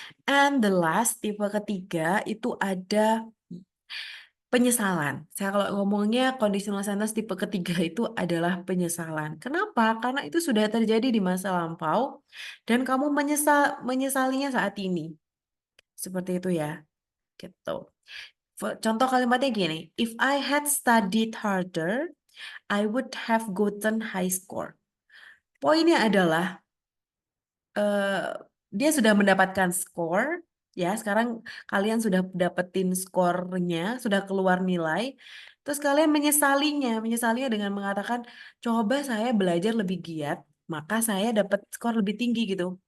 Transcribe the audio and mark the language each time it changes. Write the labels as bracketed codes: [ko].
[en] And the last, [id] tipe ketiga itu ada penyesalan. Saya kalau ngomongnya conditional sentence tipe ketiga itu adalah penyesalan. Kenapa? Karena itu sudah terjadi di masa lampau dan kamu menyesalinya saat ini. Seperti itu ya. Gitu. Contoh kalimatnya gini, [en] if I had studied harder, I would have gotten high score. [id] Poinnya adalah dia sudah mendapatkan skor, ya. Sekarang kalian sudah dapetin skornya, sudah keluar nilai. Terus kalian menyesalinya dengan mengatakan, coba saya belajar lebih giat, maka saya dapat skor lebih tinggi gitu.